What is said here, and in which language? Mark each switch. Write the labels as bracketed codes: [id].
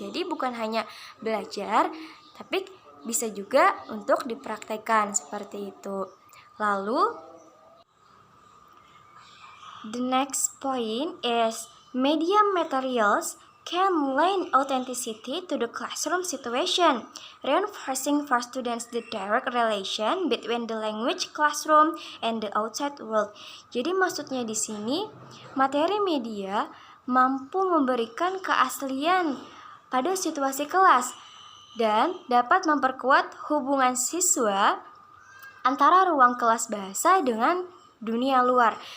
[id] Jadi bukan hanya belajar, tapi bisa juga untuk dipraktekkan seperti itu. [en] Lalu the next point is media materials can lend authenticity to the classroom situation, reinforcing for students the direct relation between the language classroom and the outside world. [id] Jadi maksudnya di sini, materi media mampu memberikan keaslian pada situasi kelas dan dapat memperkuat hubungan siswa antara ruang kelas bahasa dengan dunia luar.